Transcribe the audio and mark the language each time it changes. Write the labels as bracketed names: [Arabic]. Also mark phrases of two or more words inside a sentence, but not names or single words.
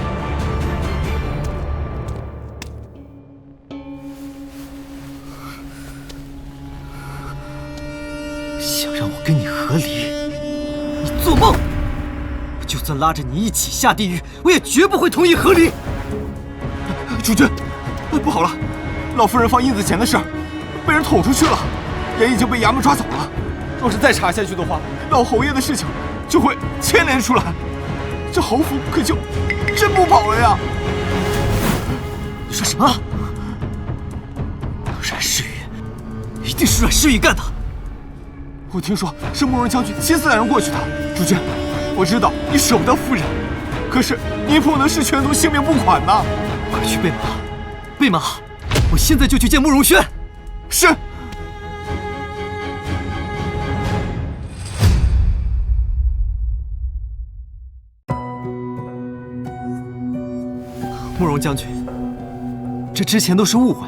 [Chinese] 想讓我跟你和離，你做夢！我就算拉着你一起下地獄，我也絕不會同意和離。主君，不好了，老夫人放印子錢的事被人捅出去了，人已經被衙門抓走了。若是再查下去的話，老侯爺的事情就會牽連出來，這侯府可就真不保了呀！你說什麼？阮詩雨，一定是阮詩雨幹的。我聽說是慕容將軍親自帶人過去的。主君，我知道你捨不得夫人，可是你不能視全族性命不管吶！快去備馬，備馬！我現在就去見慕容軒。是。慕容將軍，這之前都是誤會。